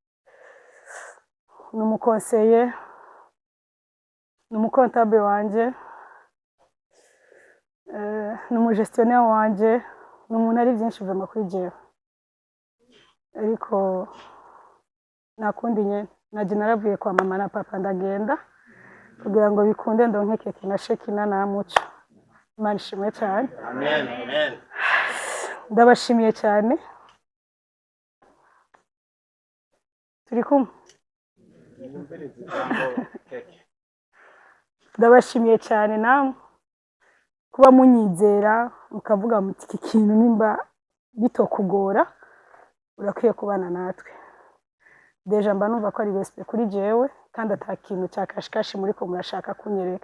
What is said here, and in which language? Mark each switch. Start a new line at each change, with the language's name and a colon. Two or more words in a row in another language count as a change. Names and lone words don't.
Rundi: n'umukonseye n'umukontable wanje n'umugestionnaire wanje n'umuntu ari byinshi biva kuri jewe ariko nakundi nyene naje naravuye kwa mama na papa ndagenda kugira ngo bikunde ndonke keke na Shekina na Muco Imana ishimwe cyane amen amen ndabashimiye cyane turi kumwe ndabashimiye cyane namwe kuba munyizera mukavuga muti iki kintu nimba bitokugora urakwiye kubana natwe deja mba numva ko ari respect kuri jewe kandi ata kintu cya kashikashi muri ko murashaka kunyereka.